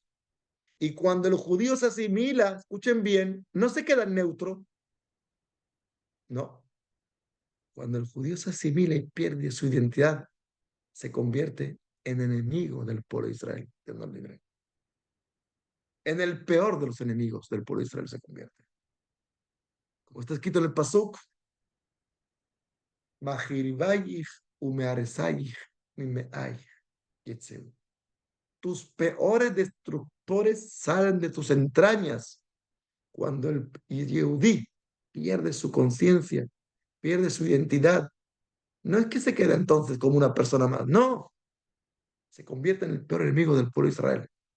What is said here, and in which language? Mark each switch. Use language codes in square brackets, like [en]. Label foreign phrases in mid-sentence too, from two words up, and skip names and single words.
[es] Y cuando el judío se asimila, escuchen bien, no se queda neutro, no. Cuando el judío se asimila y pierde su identidad, se convierte en enemigo del pueblo de Israel. Dios nos libre. En el peor de los enemigos del pueblo de Israel se convierte. Como está escrito en el Pasuk, [he] מחריביך ומהרסיך ממך יצאו. [es] Tus peores destructores salen de tus entrañas. Cuando el Yehudí pierde su conciencia, pierde su identidad, no es que se quede entonces como una persona más, no, se convierte en el peor enemigo del pueblo de Israel.